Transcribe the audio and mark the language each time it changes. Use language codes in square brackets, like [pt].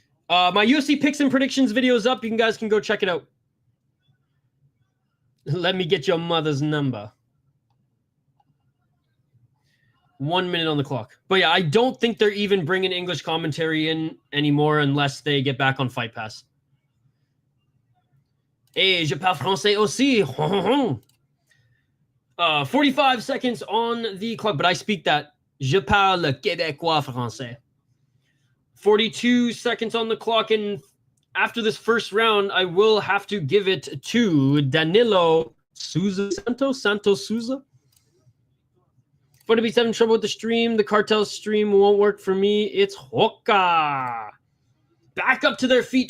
[en] My UFC picks and predictions video is up. You guys can go check it out. Let me get your mother's number. 1 minute on the clock. But yeah, I don't think they're even bringing English commentary in anymore unless they get back on Fight Pass. [fr] Hey, je parle français aussi. [en] 45 seconds on the clock, but I speak that. [fr] Je parle québécois français. [en] 42 seconds on the clock, and after this first round, I will have to give it to Danilo Santos Souza. Fun to be having trouble with the stream. The cartel stream won't work for me. It's Hoka. Back up to their feet.